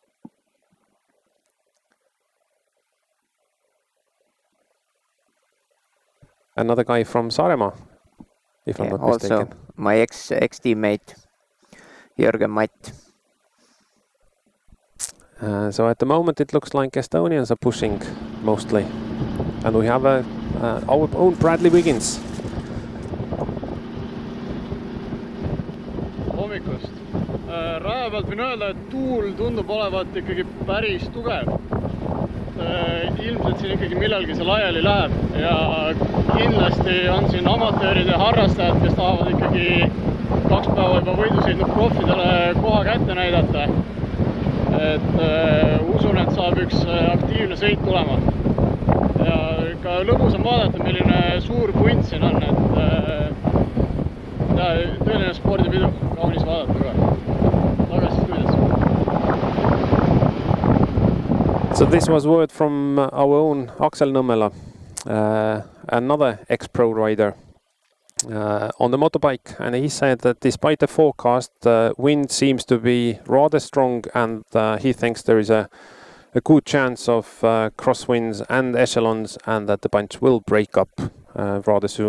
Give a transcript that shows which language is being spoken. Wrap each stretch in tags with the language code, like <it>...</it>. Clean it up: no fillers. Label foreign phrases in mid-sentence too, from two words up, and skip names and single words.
<en>Another guy from Saaremaa, if I'm not also mistaken. my ex-teammate, Jürgen Matt. So at the moment it looks like Estonians are pushing mostly. And we have our own Bradley Wiggins.</en> <et>Hommikust. Raja pealt võin öelda, et tuul tundub olevat ikkagi päris tugev. Ilmselt siin ikkagi millalgi see laiali läheb ja kindlasti on siin amatöörid ja harrastajad, kes tahavad ikkagi 2 päeva juba võidusõitnud proffidele koha kätte näidata. Et usun, et saab üks aktiivne sõit tulema. Ja ka lõbus on vaadata, milline suur punt siin on, et tõeline spordipidu, kaunis vaadata ka. Tagasi stuudios.</et> <en>So this was word from our own Aksel Nõmmela, another ex-pro rider on the motorbike, and he said that despite the forecast, wind seems to be rather strong, and he thinks there is a good chance of crosswinds and echelons, and that the bunch will break up rather soon.</en>